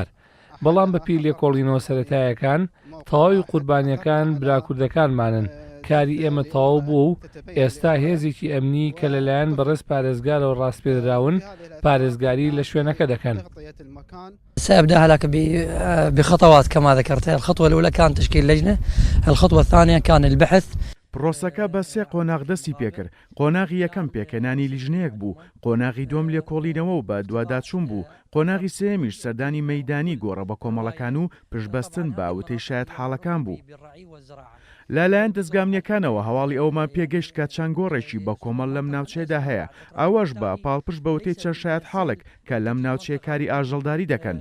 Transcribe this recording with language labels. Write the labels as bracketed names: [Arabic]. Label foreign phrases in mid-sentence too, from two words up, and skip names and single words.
[Central Kurdish] بەڵام بەپی لێکۆڵینەوە سەرەتایەکان تەواوی قوربانیەکان برا کوردەکانمانن. کاری ئێمە تەواو بوو و ئێستا هێزێکی ئەمنی کە لەلایەن بەڕێز پارێزگارەوە ڕاستپێدراون پارێزگاری لە شوێنەکە دەکەن. [Arabic] سأبدأها لك بخطوات كما ذكرت. الخطوة الأولى كانت تشكيل لجنة، الخطوة الثانية كان البحث. [Central Kurdish] پرۆسەکە بە 3 قۆناغ دەستی پێکرد. قۆناغی یەکەم پێکەنانی لیژنەیەک بوو، قۆناغی دوم لێکۆڵینەوە و بە دوواداچوون بوو، قۆناغی سێمیش سەردانی مەیدانی گۆڕە بە کۆمەڵەکان و پشتبەستن بە وتەی شایەت حاڵەکان بوو. لەلایەن دەستگامنیەکانەوە هەواڵی ئەومان پێگەشت کە چەند گۆڕێکی بە کۆمەڵ لەم ناوچەیەدا هەیە، ئەوەش بە پاڵپشت بەوتەی چەند شایەت حاڵێک کە لەم ناوچەیە کاری ئاژەڵداری دەکەن.